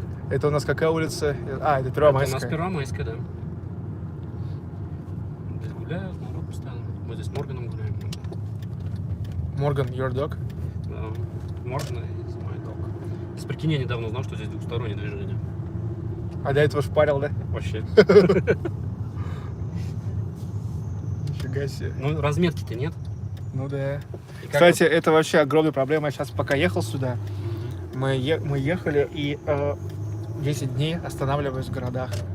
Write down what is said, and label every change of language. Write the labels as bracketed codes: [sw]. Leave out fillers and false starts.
[ru] Это у нас какая улица? Это Первомайская. Это у нас Первомайская, да. Здесь гуляют, народ постоянно. Мы здесь с Морганом гуляем. [en] Морган, your dog? [ru] Да. [en] Морган is my dog. [ru] Если прикинь, я недавно узнал, что здесь двухстороннее движение. А до этого шпарил, да? Вообще. Нифига себе. Ну, разметки-то нет. Ну да. Кстати, это вообще огромная проблема. Я сейчас пока ехал сюда, мы ехали и 10 дней останавливаюсь в городах.